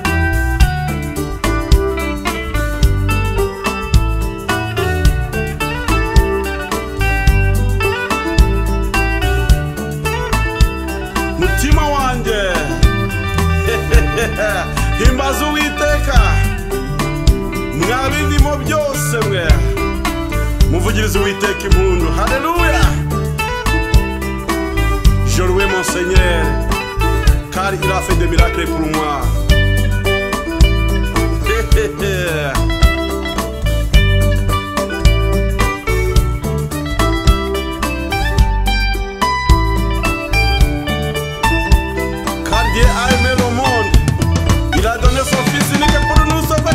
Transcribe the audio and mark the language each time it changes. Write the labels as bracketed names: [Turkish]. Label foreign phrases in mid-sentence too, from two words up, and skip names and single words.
[Kinyarwanda] Mutima wanjye himbaza Uwiteka, mwa bindimo byose mwe muvugirize Uwiteka impundu. Haleluya! [French] Je loue mon Seigneur car il a fait des miracles pour moi. Car Dieu a aimé le monde, il a donné son fils unique pour nous sauver.